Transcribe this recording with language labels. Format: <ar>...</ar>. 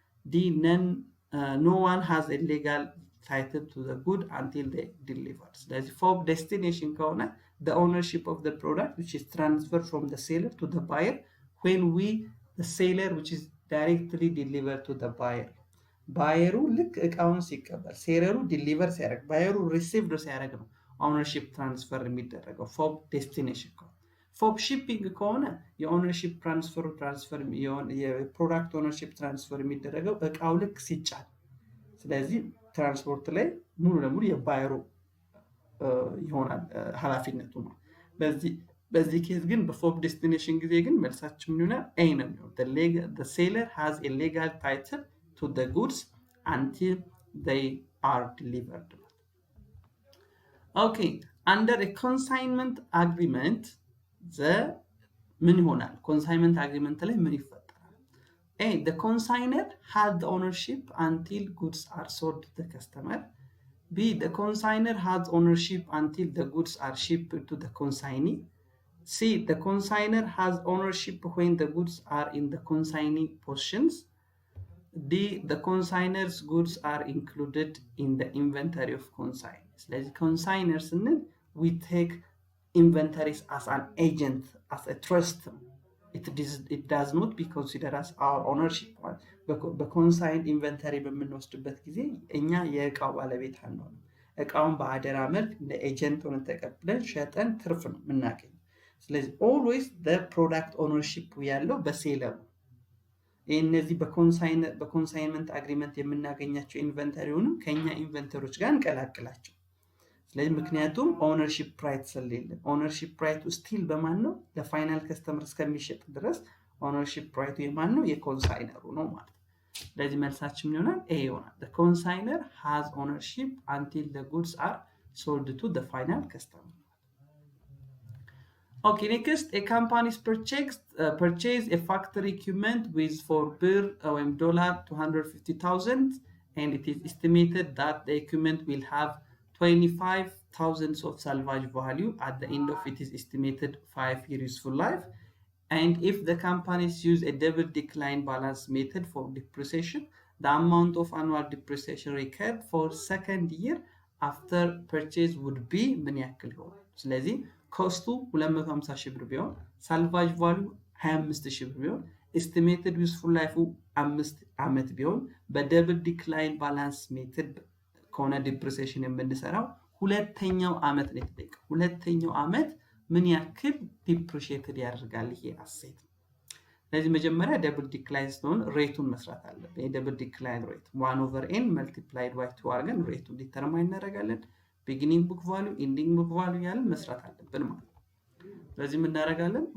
<en>D, no one has a legal title to the good until they deliver. So that's for destination corner, the ownership of the product which is transferred from the seller to the buyer when the seller which is directly delivered to the buyer.</en> <am>ባየሩ ልክ እቃውን ሲቀበል ሴለሩ ዲሊቨር ሲያደርግ ባየሩ ሪሲቭድ ሲያደርግ ነው ኦነርሺፕ ትራንስፈር የሚደረገው ፎብ ዴስቲኔሽን ከሆነ ፎብ ሺፒንግ ከሆነ የኦነርሺፕ ትራንስፈር የፕሮዳክት ኦነርሺፕ ትራንስፈር የሚደረገው እቃው ልክ ሲጫን ስለዚህ ትራንስፖርት ላይ ሙሉ ለሙሉ የባየሩ ይሆናል ኃላፊነቱ ነው በዚህ ኬዝ ግን በፎብ ዴስቲኔሽን ጊዜ ግን መልሳችን ምን ይሆናል ኤ ነው የሚሆነው</am> <en>the seller has a legal title to the goods until they are delivered. Okay, under a consignment agreement,</en> <am>ምን ይሆናል consignment agreement ላይ ምን ይፈጠራል?</am> <en>A, the consignor has the ownership until goods are sold to the customer. B, the consignor has ownership until the goods are shipped to the consignee. C, the consignor has ownership when the goods are in the consignee portions. D, the consignor's goods are included in the inventory of consignors. Like consignors, we take inventories as an agent, as a trust. It does not be considered as our ownership. The consigned inventory</en> <am>በምንወስድበት ጊዜ እኛ የእቃው ባለቤት አንሆንም። እቃውን በአደራ መልክ እንደ ኤጀንት ሆነን ተቀብለን ሸጠን ትርፍ ነው የምናገኘው። ስለዚህ</am> <en>always the product ownership</en> <am>ያለው በሴለሩ እነዚህ በኮንሳይንመንት አግሪመንት የምናገኛቸው ኢንቨንተሪውንም ከኛ ኢንቨንተሮች ጋር እንቀላቅላቸው ስለዚህ ምክንያቱም ኦነርሺፕ ራይት ስለሌለ ኦነርሺፕ ራይቱ ስቲል በማን ነው ለፋይናል ከስተመር እስከሚሸጥ ድረስ ኦነርሺፕ ራይቱ የማን ነው የኮንሳይነሩ ነው ማለት ስለዚህ መልሳችን ምን ይሆናል ኤ ይሆናል</am> <en>the consignor has ownership until the goods are sold to the final customer Okay, next, a company purchased a factory equipment with for $250,000 and it is estimated that the equipment will have 25,000 of salvage value at the end of its estimated 5-year useful life. And if the companies use a double decline balance method for depreciation, the amount of annual depreciation required for second year after purchase would be</en> <am>ምን ያክል ይሆናል? ስለዚህ ኮስቱ 250,000 ብር ቢሆን ሳልቫጅ ቫልዩ 25,000 ብር ቢሆን ኤስቲሜትድ ዩዝፉል ላይፉ 5 ዓመት ቢሆን በደብል ዲክላይን ባላንስ ሜተድ ከሆነ ዲፕሪሲዬሽን የምንሰራው ሁለተኛው ዓመት ነው የተጠየቀው። ሁለተኛው ዓመት ምን ያክል ዲፕሪሺየትድ ያደርጋል ይሄ አሴት። ስለዚህ መጀመሪያ ደብል ዲክላይን ስለሆነ ሬቱን መስራት አለብን። የደብል ዲክላይን ሬት 1/n multiplied by 2 አድርገን ሬቱን ዲተርማይን እናደርጋለን። ቢጊኒንግ ቡክ ቫልዩ ኢንዲንግ ቡክ ቫልዩ ያለን መስራት አለብን ማለት ነው። ስለዚህ ምን እናደርጋለን?</am>